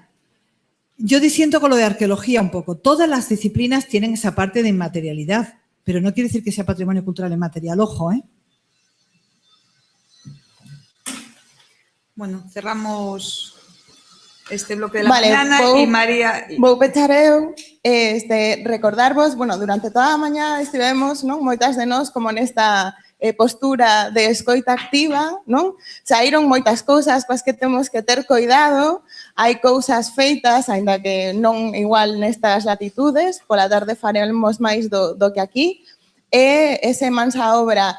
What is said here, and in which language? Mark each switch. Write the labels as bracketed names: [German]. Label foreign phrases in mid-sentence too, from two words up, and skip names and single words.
[Spanish] Yo disiento con lo de arqueología un poco. Todas las disciplinas tienen esa parte de inmaterialidad, pero no quiere decir que sea patrimonio cultural inmaterial. Ojo, ¿eh? Bueno, cerramos este bloque de la mañana e María... [Galician] Vou pechar eu recordarvos, bueno, durante toda a mañá estivemos, non, moitas de nós como nesta postura de escoita activa, non? Saíron moitas cousas coas que temos que ter cuidado, hai cousas feitas, aínda que non igual nestas latitudes, pola tarde faremos máis do que aquí, e ese mansa obra.